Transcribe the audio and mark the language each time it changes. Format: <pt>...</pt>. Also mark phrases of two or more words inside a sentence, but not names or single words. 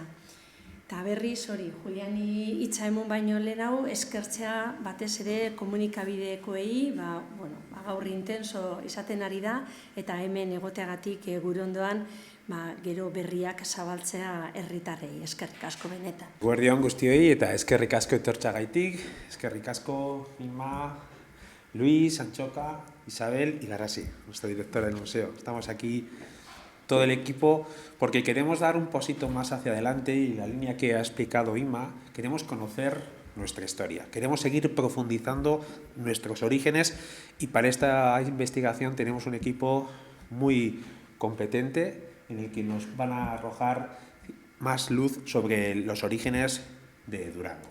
<eu>Eta berriz hori, Juliani hitza emon baino lehenago, eskertzea batez ere komunikabidekoei, gaur intenso izaten ari da, eta hemen egoteagatik gure ondoan gero berriak zabaltzea herritarrei. Eskerrik asko benetan. Eguerdi on guztioi eta eskerrik asko etortxagaitik, eskerrik asko Inma, Luis, Antxoka, Isabel y Garasi,</eu> <es>nuestra directora del museo. Estamos aquí todo el equipo porque queremos dar un pasito más hacia adelante y la línea que ha explicado Inma, queremos conocer nuestra historia, queremos seguir profundizando nuestros orígenes y para esta investigación tenemos un equipo muy competente en el que nos van a arrojar más luz sobre los orígenes de Durango.</es>